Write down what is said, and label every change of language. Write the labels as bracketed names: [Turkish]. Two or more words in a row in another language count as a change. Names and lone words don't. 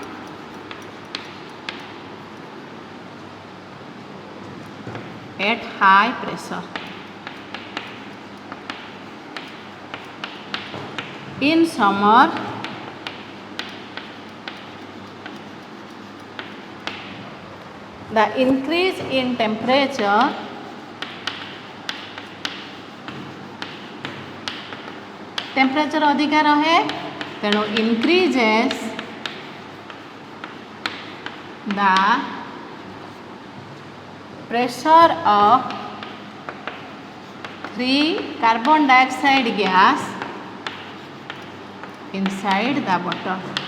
[English] at high pressure in summer the increase in temperature [Odia] ଅଧିକା ରହେ ତେଣୁ [English] increases the pressure of free carbon dioxide gas inside the bottle.